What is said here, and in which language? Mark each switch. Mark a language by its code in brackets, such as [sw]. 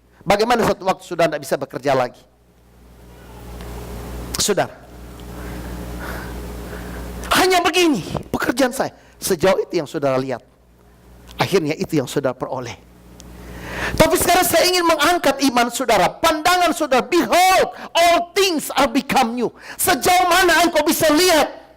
[id] Bagaimana satu waktu saudara tidak bisa bekerja lagi? Saudara, hanya begini pekerjaan saya. Sejauh itu yang saudara lihat. Akhirnya itu yang saudara peroleh. Tapi sekarang saya ingin mengangkat iman saudara, pandangan saudara. [en] Behold, all things are become new. [id] Sejauh mana engkau bisa lihat?